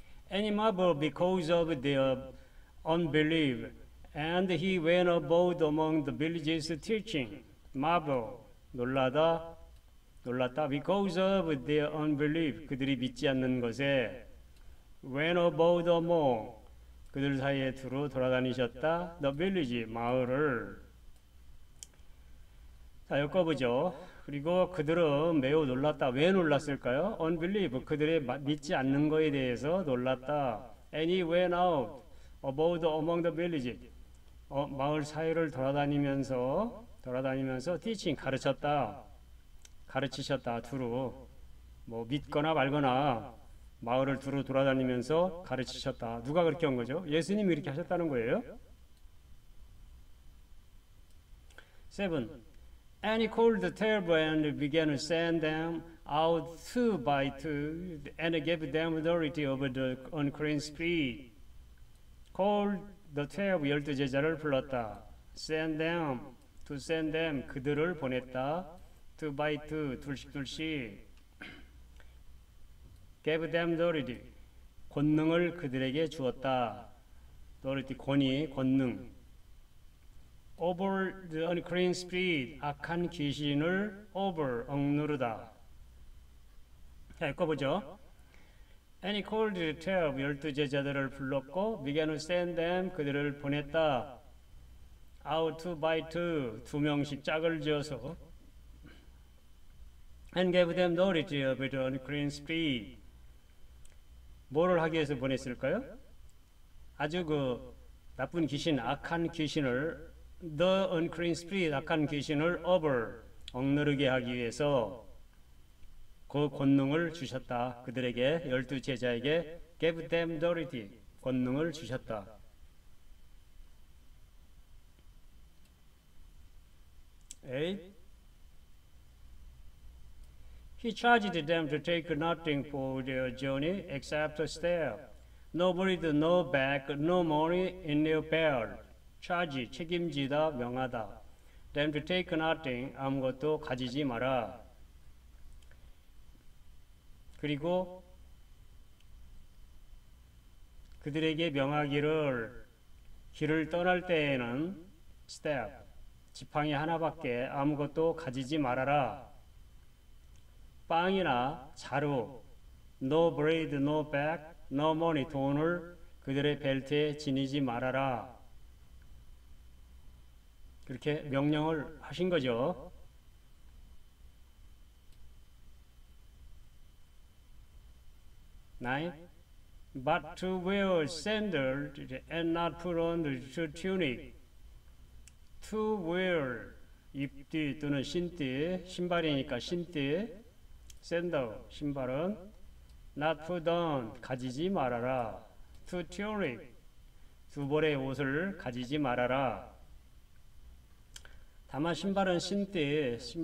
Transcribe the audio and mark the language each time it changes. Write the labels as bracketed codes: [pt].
[en] And he marveled because of their unbelief, and he went about among the villages teaching. Marvel, [ko] 놀랐다, [en] because of their unbelief, [ko] 그들이 믿지 않는 것에. [en] Went about among, [ko] 그들 사이에 두루 돌아다니셨다. [en] The village, [ko] 마을을. 자, 엮어보죠. 그리고 그들은 매우 놀랐다. 왜 놀랐을까요? Unbelief, 그들의 믿지 않는 것에 대해서 놀랐다. [en] And he went out about among the village, [ko] 마을 사이를 돌아다니면서 [en] teaching, [ko] 가르치셨다. 두루 뭐 믿거나 말거나 마을을 두루 돌아다니면서 가르치셨다. 누가 그렇게 한 거죠? 예수님이 이렇게 하셨다는 거예요. 7. [en] And he called the 12 and began to send them out 2 by 2 and gave them authority over the unclean spirit. Called the 12, [ko] 12 제자를 불렀다. [en] Send them, to send them, [ko] 그들을 보냈다. [en] 2 by 2, [ko] 둘씩. [en] Gave them authority, [ko] 권능을 그들에게 주었다. [en] authority, 권능. Over the unclean spirit, [ko] 악한 귀신을 [en] over, [ko] 억누르다. 자, 읽어보죠. [en] And he called the 12, [ko] 12 제자들을 불렀고, [en] began to send them, [ko] 그들을 보냈다. [en] Out 2 by 2, [ko] 2명씩 짝을 지어서. [en] And gave them authority over the unclean spirit. [ko] 뭐를 하기 위해서 보냈을까요? 아주 그 나쁜 귀신, 악한 귀신을 [en] the unclean spirit, [ko] 악한 귀신을 over, 억누르게 하기 위해서 그 권능을 주셨다. 그들에게, 12 제자에게 [en] gave them authority, [ko] 권능을 주셨다. 8. [en] He charged them to take nothing for their journey except a staff, no bread, no bag, no money in their belt. [ko] charge, 책임지다, 명하다. [en] them to take nothing, [ko] 아무것도 가지지 마라. 그리고 그들에게 명하기를 길을 떠날 때에는 staff, 지팡이 하나밖에 아무것도 가지지 말아라. 빵이나 자루, [en] no bread, no bag, no money, [ko] 돈을 그들의 벨트에 지니지 말아라. 그렇게 명령을 하신 거죠. [en] Nine, but to wear sandals and not put on the tunic. To wear, [ko] 입뒤 또는 신띠, 신발이니까 신띠, sandal, 신발은 [en] not put on, [ko] 가지지 말아라. [en] To tunic, [ko] 두 벌의 옷을 가지지 말아라. 다만 신발은 신띠,